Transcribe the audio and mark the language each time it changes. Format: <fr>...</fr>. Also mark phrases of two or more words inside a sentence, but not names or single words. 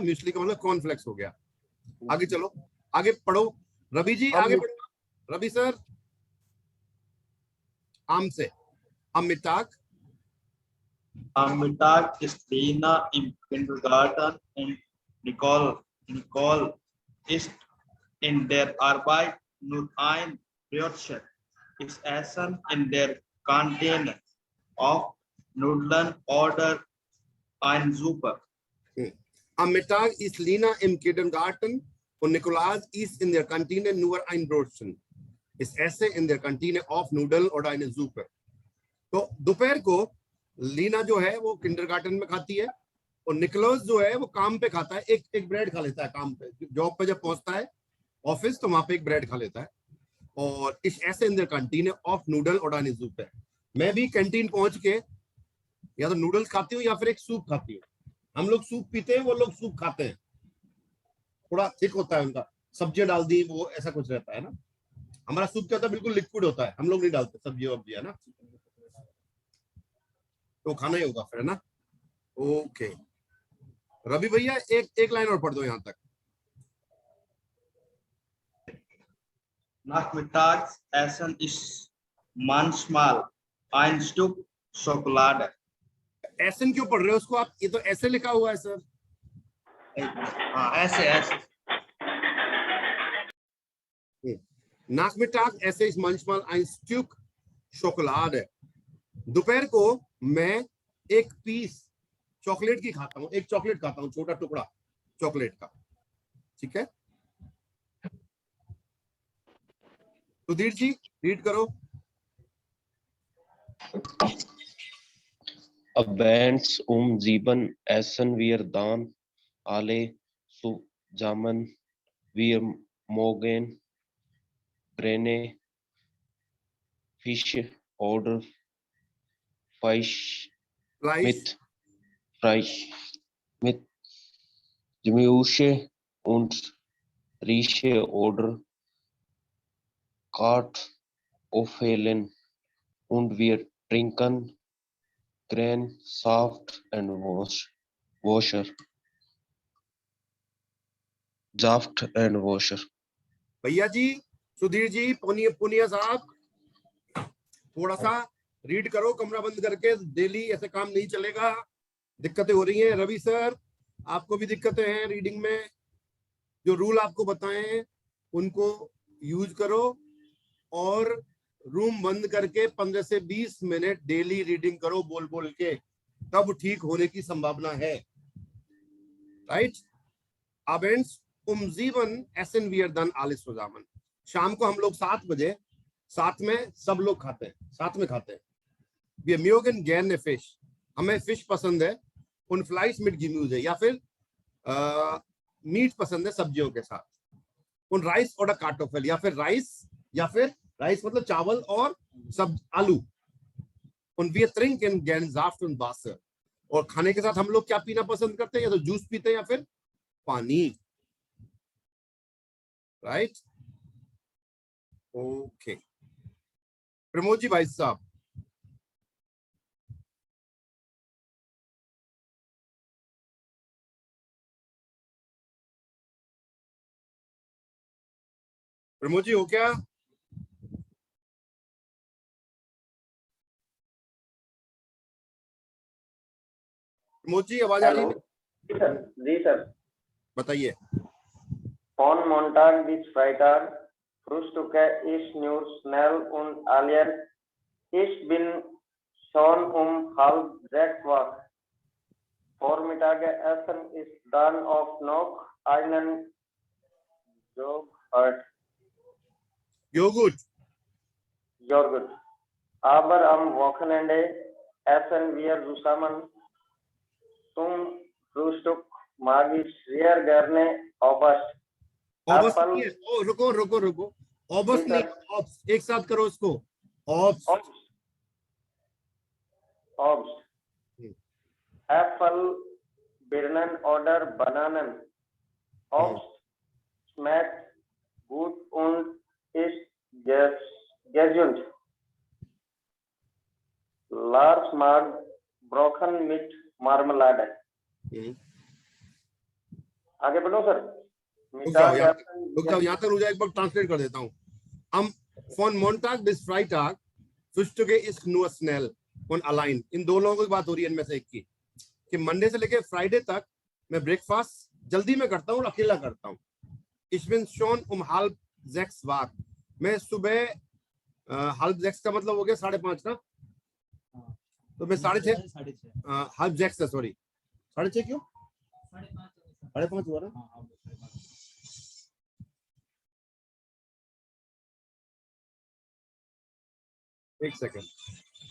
<hi>म्यूसली का मतलब कॉर्नफ्लेक्स हो गया। आगे चलो, आगे पढ़ो रवि जी, आगे पढ़ो रवि सर। आम से Am</hi> <de>Mittag ist Lena im Kindergarten und Nicole ist in der Arbeit nur ein Brötchen. Ist Essen in der Kantine auf Nudeln oder ein Suppe. Am Mittag ist Lena im Kindergarten und Nikolaus ist in der Kantine nur ein Brötchen. Ist Essen in der Kantine auf Nudeln oder eine Suppe।</de> <hi>तो दोपहर को लीना जो है वो किंडरगार्टन में खाती है, और निकोलस जो है वो काम पे खाता है, एक ब्रेड खा लेता है काम पे। जॉब पे जब पहुंचता है ऑफिस तो वहां पे एक ब्रेड खा लेता है। और इस ऐसे</hi> <de>in der Kantine auf Nudel</de> <hi>और डानी सूप है। मैं भी कैंटीन पहुंच के या तो नूडल्स खाती हूँ या फिर एक सूप खाती हूँ। हम लोग सूप पीते हैं, वो लोग सूप खाते हैं, थोड़ा थिक होता है उनका, सब्जियां डाल दी, वो ऐसा कुछ रहता है ना। हमारा सूप क्या होता है, बिल्कुल लिक्विड होता है, हम लोग नहीं डालते सब्जी वब्जी, है ना? तो खाना ही होगा फिर, है ना? ओके रवि भैया एक एक लाइन और पढ़ दो यहाँ तक।</hi> <de>Nachmittags essen ist manchmal ein Stück Schokolade.</de> <hi>एसन क्यों पढ़ रहे हो उसको आप? ये तो ऐसे लिखा हुआ है सर। हाँ ऐसे ऐसे</hi> <de>Nachmittag esse ich manchmal ein Stück Schokolade.</de> <hi>दोपहर को मैं एक</hi> <en>piece chocolate</en> <hi>की खाता हूँ, एक चॉकलेट खाता हूँ, छोटा टुकड़ा चॉकलेट का। ठीक है, सुधीर जी रीड करो।</hi> <de>Abends 7 essen wir dann alle zusammen. Wir mögen grüne Fische oder Fleisch Fleisch, mit Gemüse und Rische oder Kartoffeln und wir trinken Grain, Saft and Washer. Saft and Washer.</de> <hi>भैया जी, सुधीर जी, पुनिया पुनिया साहब, थोड़ा सा रीड करो कमरा बंद करके। डेली ऐसे काम नहीं चलेगा, दिक्कतें हो रही हैं। रवि सर, आपको भी दिक्कतें हैं रीडिंग में। जो रूल आपको बताए हैं उनको यूज करो और रूम बंद करके 15 से 20 मिनट</hi> <en>daily reading</en> <hi>करो बोल बोल के, तब ठीक होने की संभावना है। राइट?</hi> <de>Abends 7 essen wir dann alles zusammen.</de> <hi>शाम को हम लोग 7 बजे साथ में सब लोग खाते हैं, साथ में खाते हैं।</hi> <de>Wir mögen gerne Fisch.</de> <hi>हमें फिश पसंद है।</hi> <de>Und Fleisch mit Gemüse,</de> <hi>या फिर मीट पसंद है सब्जियों के साथ।</hi> <de>Und Reis oder Kartoffel,</de> <hi>या फिर राइस मतलब चावल और सब आलू।</hi> <de>Und wir trinken gerne Saft und Wasser.</de> <hi>और खाने के साथ हम लोग क्या पीना पसंद करते हैं? या तो जूस पीते हैं या फिर पानी।</hi> <en>right? okay,</en> <hi>प्रमोद जी भाई साहब। प्रमोद जी हो क्या? प्रमोद जी आवाज आ रही है? जी सर। बताइए।</hi> <de>Von Montag bis Freitag frühstücke ich nur schnell und alliert. Ich bin schon 5:30 wach. Vormittagessen ist dann auch noch einen Joghurt. Joghurt. Aber am Wochenende essen wir zusammen zum Frühstück mag ich sehr gerne Obst.</de> <hi>ऑब्स नहीं है। ओ रुको रुको रुको, ऑब्स नहीं, ऑब्स एक साथ करो इसको। ऑब्स,</hi> <de>Apfel, Birnen oder Bananen. Obst schmeckt gut und ist gesund. Lars mag Brocken mit Marmelade.</de> <hi>आगे बढ़ो सर। रुक जाओ यहाँ तक रुक जाओ, एक बार ट्रांसलेट कर देता हूँ।</hi> <de>Am von Montag bis Freitag frühstücke ich nur schnell und allein.</de> <hi>इन दो लोगों की बात हो रही है, इनमें से एक की, कि मंडे से लेके फ्राइडे तक मैं ब्रेकफास्ट जल्दी में करता हूँ और अकेला करता हूँ। Ich bin schon 5:30 wach. मैं सुबह 5:30 का मतलब हो गया 5:30 का, तो मैं 6:30 5:30 सॉरी 6:30 क्यों 5:30 हुआ ना। एक सेकंड।</hi>